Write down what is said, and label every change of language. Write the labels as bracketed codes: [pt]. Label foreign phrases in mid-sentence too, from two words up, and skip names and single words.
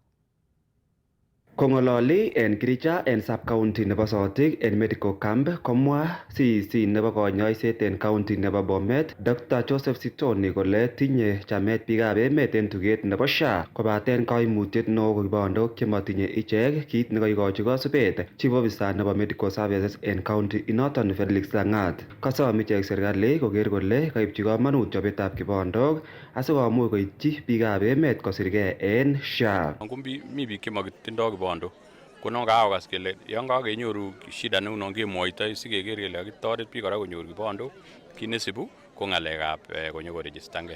[kln] Kongololi en Kiricha en sub-county nebo Sotik en [en] medical camp [kln] komwa CEC nebo konyoiset en county nebo Bomet Dr. Joseph Sitoni kole tinye chamet biikab emet en tuget nebo SHA kobaten kaimutiet neo ko kibandok chemotinye ichek kit nekoikochi kosubet [en] chief officer [kln] nebo [en] medical services [kln] en county inoton Felix Langat. Kasom ichek serikali koker kole kaipchi komonut chobetab kibandok asikomuch koityi biikab emet kosirge en SHA. Mi biik chemakitindoi bondo konon kaokas kele yon kakenyoru shida neunon kemwoitoi sikeker kele kakitoret biik kora konyor kibondo kit nesibu ko ng'alekab konyo koregistange.